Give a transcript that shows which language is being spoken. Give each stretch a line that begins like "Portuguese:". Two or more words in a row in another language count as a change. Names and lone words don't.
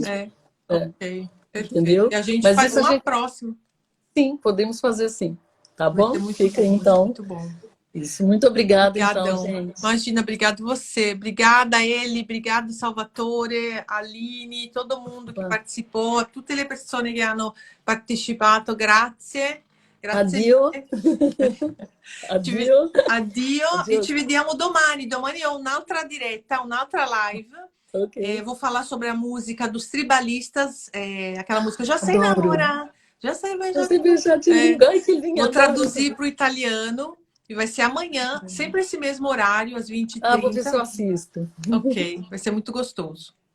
Portuguese: Ok. Perfeito. Entendeu? E a gente faz uma próxima. Sim, podemos fazer assim. Tá bom? Fica bom, então. Muito bom. Isso, muito obrigada, então, gente. Imagina, obrigado você. Obrigada a ele, obrigado Salvatore, Aline, todo mundo que participou,
Italian: a tutte le persone che hanno partecipato, grazie. Addio. Addio. E ci vediamo domani. Domani ho un'altra diretta, un'altra live. Okay.
Portuguese: Vou falar sobre a música dos tribalistas, aquela música Já Sei Namorar. Já sei beijar de língua. Ai, que linda. Vou traduzir para o italiano. E vai ser amanhã, sempre esse mesmo horário, às 20h30. Vou ver se eu assisto. Ok, vai ser muito gostoso.